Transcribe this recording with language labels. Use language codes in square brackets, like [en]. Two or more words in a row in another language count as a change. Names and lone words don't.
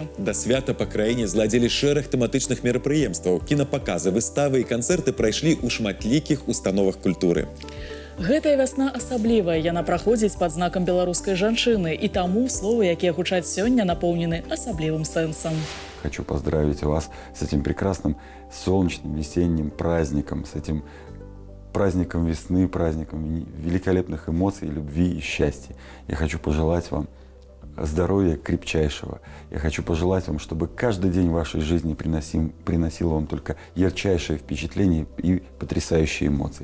[be] Да свята па краіне зладзілі шэраг тэматычных мерапрыемстваў. Кінапаказы, выставы і канцэрты прайшлі ў шматлікіх установах культуры. Гэтая вясна асаблівая. Яна праходзіць пад знакам беларускай жанчыны. І таму словы, якія гучаць сёння, напоўнены асаблівым сэнсам. [ru] Хочу поздравить вас с этим прекрасным солнечным весенним праздником, с этим праздником весны, праздником великолепных эмоций, любви и счастья. Я хочу пожелать вам здоровья крепчайшего. Я хочу пожелать вам, чтобы каждый день вашей жизни приносил вам только ярчайшие впечатления и потрясающие эмоции.